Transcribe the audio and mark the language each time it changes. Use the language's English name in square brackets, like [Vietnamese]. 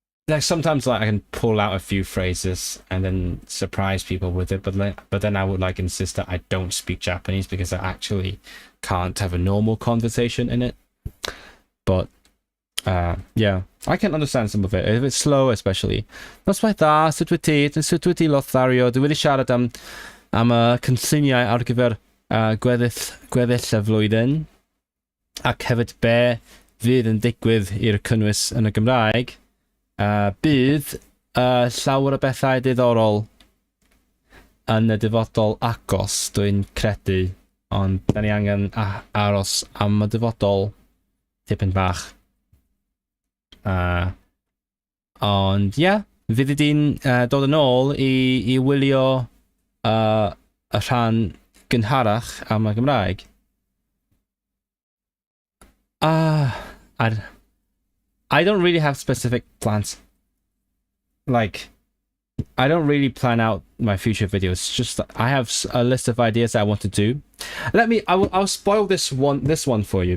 [English] like sometimes like I can pull out a few phrases and then surprise people with it, but then I would like insist that I don't speak Japanese because I actually can't have a normal conversation in it. But yeah, I can understand some of it if it's slow, especially. [Welsh] Noswaith dda, sut wyt ti Lothario? Dwi wedi siarad am y cynlluniau ar gyfer gweddill y flwyddyn, ac hefyd be fydd yn digwydd i'r cynnwys yn y Gymraeg. Bydd llawer o bethau diddorol yn y dyfodol agos, dwi'n credu, ond da ni angen aros am y dyfodol tipyn bach. Ond ie, fydd di'n dod yn ôl i wylio y rhan gynharach am y Gymraeg. [English] I don't really have specific plans. Like, I don't really plan out my future videos. Just I have a list of ideas that I want to do. I'll spoil this one for you.